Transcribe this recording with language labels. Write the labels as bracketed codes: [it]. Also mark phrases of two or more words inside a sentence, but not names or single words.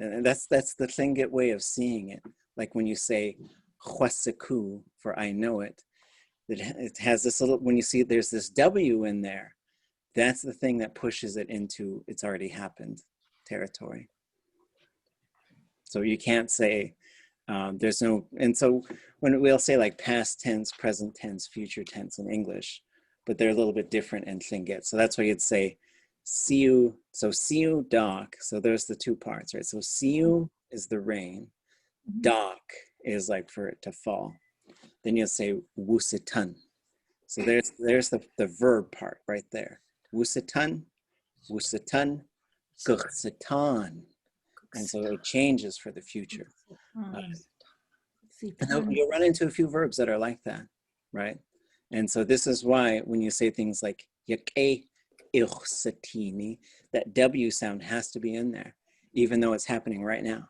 [en] And that's the Tlingit way of seeing it. Like when you say, Khwasaku, for I know it, it has this little, when you see there's this W in there, that's the thing that pushes it into it's already happened territory. So you can't say there's no, and so when we'll say like past tense, present tense, future tense in English, but they're a little bit different in Tlingit. So that's why you'd say siu, so [tli] siu dak, [en] so there's the two parts, right? So siu is the rain, dak is like for it to fall. Then you'll say wusitan. So there's the verb part right there. [tli] Wusitan, wusitan, guksitan. [en] And so it changes for the future. And you'll run into a few verbs that are like that, right? And so this is why when you say things like [tli] yake ichsatini, [en] that W sound has to be in there, even though it's happening right now.